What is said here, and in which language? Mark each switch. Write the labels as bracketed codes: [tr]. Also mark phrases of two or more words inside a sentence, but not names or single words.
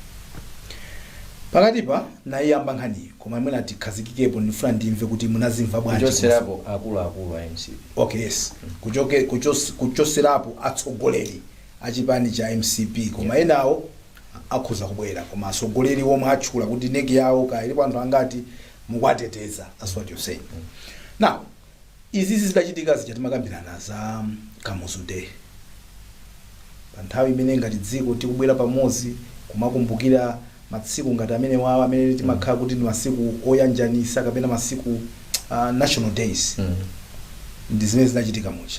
[ny] Pakatipa naiyamba nkhani koma mwina tikhazikikepo ndifuna ndimve kuti munazimva bwanji kuchoserapo akuluakulu a MCP. [en] Okay, yes. [ny] Kuchoserapo atsogoleri achipani cha MCP koma enawo akhoza kubwera koma atsogoleri omwe atchula kuti negi yawo kailipo anthu angati mukwateteza. [en] That's what you're saying. [ny] Now izi zidachitika zichatimakambirana za Kamuzu Day pa nthawi imene ngati dziko tikubwera pamodzi kumakumbukira masiku ngati amene wawo amene timakhala kuti ndi masiku oyanjanisa kapena masiku [en] national days [ny] ndi zimene zinachitika mucha.